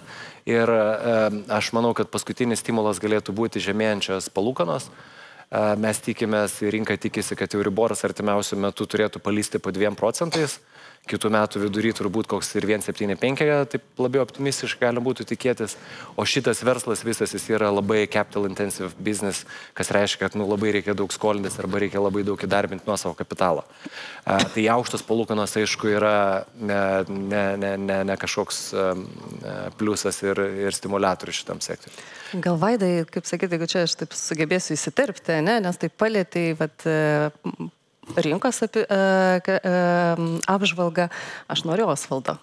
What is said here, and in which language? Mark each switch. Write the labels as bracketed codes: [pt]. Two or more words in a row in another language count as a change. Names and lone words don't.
[lt] Ir aš manau, kad paskutinis stimulas galėtų būti žemėjančios palūkanos. Mes tikimės, rinka tikisi, kad Euriboras artimiausių metų turėtų palysti po 2%. Kitų metų vidury turbūt koks ir 1,75, taip labiau optimistiškai gali būtų tikėtis. O šitas verslas visas jis yra labai [en] capital intensive business, [lt] kas reiškia, kad labai reikia daug skolintis arba reikia labai daug įdarbinti nuo savo kapitalo. Tai aukštos palūkanos, aišku, yra ne kažkoks pliusas ir stimuliatorius šitam sektoriui. Gal Vaidai, kaip sakyti, jeigu čia aš taip sugebėsiu įsiterpti, nes taip palėtai, rinkos apžvalga, aš noriu Osvaldo.